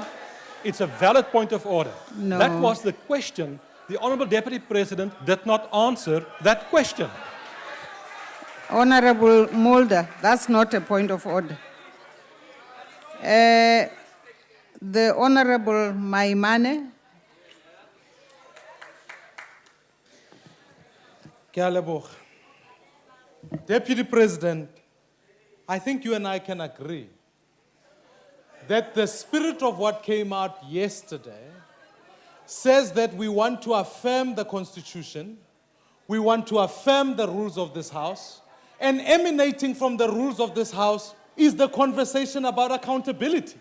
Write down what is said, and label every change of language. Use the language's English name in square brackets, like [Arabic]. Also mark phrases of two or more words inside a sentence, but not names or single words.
[English] It's a valid point of order. No. That was the question. The Honourable Deputy President did not answer that question. Honorable Mulder, that's not a point of order. The Honorable Maimane. [Tswana] Ke a leboga. [English] Deputy President, I think you and I can agree that the spirit of what came out yesterday says that we want to affirm the Constitution, we want to affirm the rules of this House, and emanating from the rules of this House is the conversation about accountability.